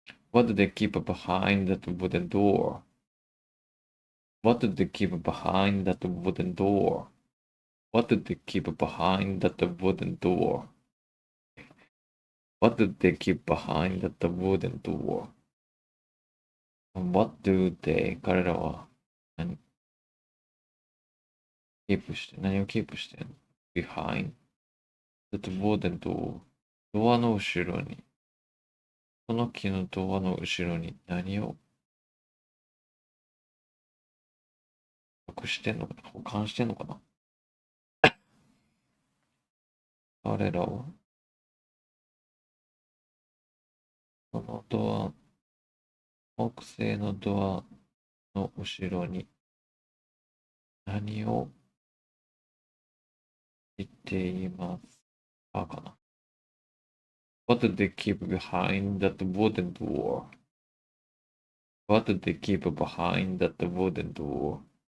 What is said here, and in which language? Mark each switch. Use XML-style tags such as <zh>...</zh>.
<en>What do they keep behind that wooden door? What do they keep behind that wooden door? What do they keep behind that wooden door? What do they keep behind that wooden door? What do they</en> <ja>彼らは何をキープしてんの ?</ja> <en>behind that wooden door</en> <ja>ドアの後ろにその木のドアの後ろに何を隠してんのかな保管してんのかな彼らはそのドア木製のドアの後ろに何を言っていますかかな</ja> <en>What do they keep behind that wooden door? What do they keep behind that wooden door?</en>